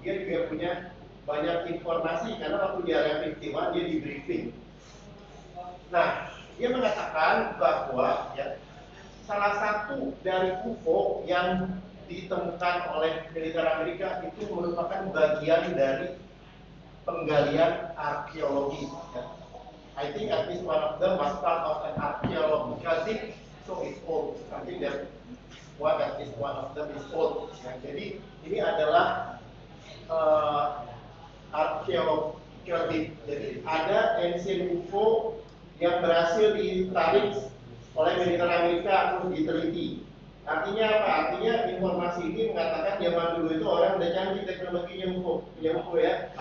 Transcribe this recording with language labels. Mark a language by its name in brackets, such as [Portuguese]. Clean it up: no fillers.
[Indonesian] Dia juga punya banyak informasi karena waktu di Area 51 dia di briefing. Nah, dia mengatakan bahwa, ya, salah satu dari UFO yang ditemukan oleh militer Amerika itu merupakan bagian dari penggalian arkeologi. Ya. [English] I think at least one of them was part of an archaeological dig, so it's old. I think that at least one of them is old. [Indonesian] Ya. Jadi ini adalah archaeological dig. Jadi ada ancient UFO yang berhasil ditarik oleh militer Amerika untuk diteliti. Artinya apa? Artinya informasi ini mengatakan zaman dulu itu orang udah canggih teknologinya UFO, punya UFO ya.